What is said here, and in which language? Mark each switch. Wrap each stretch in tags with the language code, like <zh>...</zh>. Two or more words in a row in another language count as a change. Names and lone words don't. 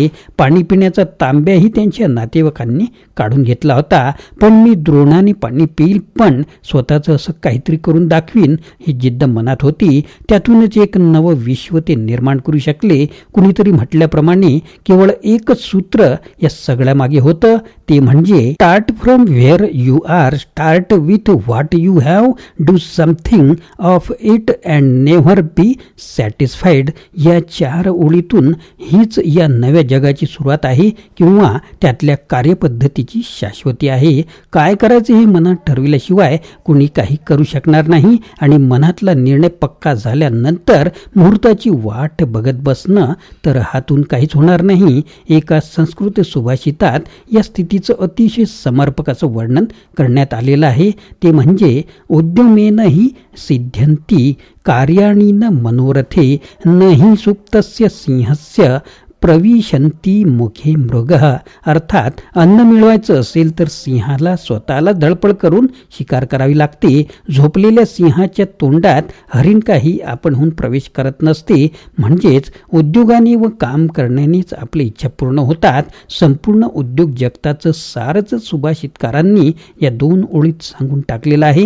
<mr>पाणी पिण्याचा तांब्याही त्यांच्या नातेवाईकांनी काढून घेतला होता. पण मी द्रोणाने पाणी पिईल, पण स्वतःचं असं काहीतरी करून दाखवीन ही जिद्द मनात होती. त्यातूनच एक नवं विश्व ते निर्माण करू शकले. कुणीतरी म्हटल्याप्रमाणे केवळ एकच सूत्र या सगळ्या मागे होतं, ते म्हणजे</mr> <en>start from where you are, start with what you have, do something of it and never be satisfied.</en> <mr>या 4 ओळीतून हीच या नव्या जगाची सुरुवात आहे किंवा त्यातल्या कार्यपद्धतीची शाश्वती आहे. काय करायचं हे मनात ठरविल्याशिवाय कोणी काही करू शकणार नाही आणि मनातला निर्णय पक्का झाल्यानंतर मुहूर्ताची वाट बघत बसणं तर हातून काहीच होणार नाही. एका संस्कृत सुभाषितात या स्थितीचं अतिशय समर्पक असं वर्णन करण्यात आलेलं आहे. ते म्हणजे</mr> <sa>उद्यमेन हि सिद्ध्यन्ति कार्याणि न मनोरथे, न हि सुप्तस्य सिंहस्य प्रविशंती मुखे मृग.</sa> <mr>अर्थात अन्न मिळवायचं असेल तर सिंहाला स्वतःला धडपड करून शिकार करावी लागते. झोपलेल्या सिंहाच्या तोंडात हरिण काही आपणहून प्रवेश करत नसते. म्हणजेच उद्योगाने व काम करण्यानेच आपल्या इच्छा पूर्ण होतात. संपूर्ण उद्योग जगताचं सारच सुभाषितकारांनी या 2 ओळीत सांगून टाकलेलं आहे.</mr>